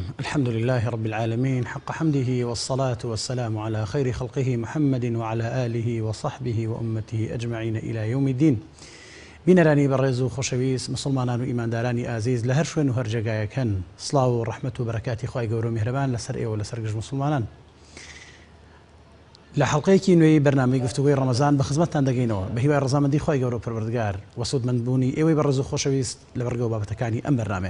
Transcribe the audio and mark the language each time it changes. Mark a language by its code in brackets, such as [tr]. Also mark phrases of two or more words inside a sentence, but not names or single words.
[ar] الحمد لله رب العالمين حق حمده، والصلاة والسلام على خير خلقه محمد وعلى آله وصحبه وأمته أجمعين إلى يوم الدين. [ckb] بینەرانی بەڕێز و خۆشەویست مسلمانان و ئیماندارانی ئازیز لە هەر شوێن و هەر جێگایەکەن، سڵاو و ڕەحمەت و بەرەکاتی خوای گەورە و میهرەبان لەسەر ئێوە لەسەر گشت مسلمانان. لە حەڵقەیەکی نوێی بەرنامەی گفتوگۆی ڕەمەزان بە خزمەتتان دەگەینەوە بە هیوای ڕەزامەندی خوای گەورە و پەروەردگار و سوودمەندبوونی ئێوەی بەڕێز و خۆشەویست لە بەرگەوە بابەتەکانی ئەم بەرنامەیە.